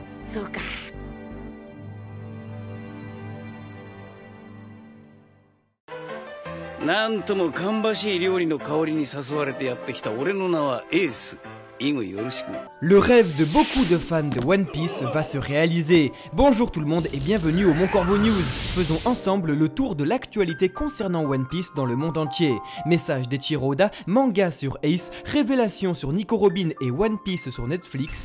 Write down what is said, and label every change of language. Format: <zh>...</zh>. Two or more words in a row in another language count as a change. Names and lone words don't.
<ja>そうか。なんとも芳しい料理の香りに誘われてやってきた俺の名はエース。</ja> <fr>Le rêve de beaucoup de fans de One Piece va se réaliser. Bonjour tout le monde et bienvenue au Mon Corvo News. Faisons ensemble le tour de l'actualité concernant One Piece dans le monde entier. Message d'Eiichiro Oda, manga sur Ace, révélation sur Nico Robin et One Piece sur Netflix.</fr>